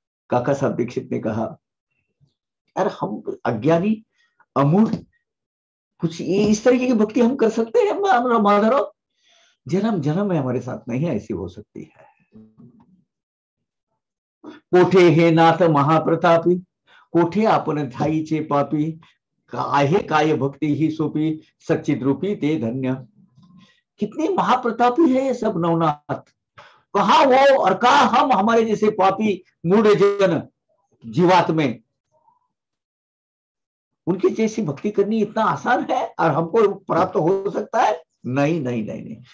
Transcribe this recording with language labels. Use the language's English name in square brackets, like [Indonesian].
[Hindi] काका साहब दीक्षित ने कहा, यार हम अज्ञानी अमूल कुछ इस तरीके की भक्ति हम कर सकते हैं माधवराव? जन्म जन्म में हमारे साथ नहीं ऐसी हो सकती है। [Marathi] कोठे हे नाथ महाप्रतापी, कोठे आपण ठाईचे पापी, आहे काय भक्ति ही सोपी, सच्चिद रूपी ते धन्य। [Hindi] कितने महाप्रतापी है ये सब नवनाथ। कहा वो और कहा हम, हमारे जैसे पापी मूढ़ जन जीवात में, उनकी जैसी भक्ति करनी इतना आसान है और हमको प्राप्त हो सकता है? नहीं नहीं नहीं नहीं।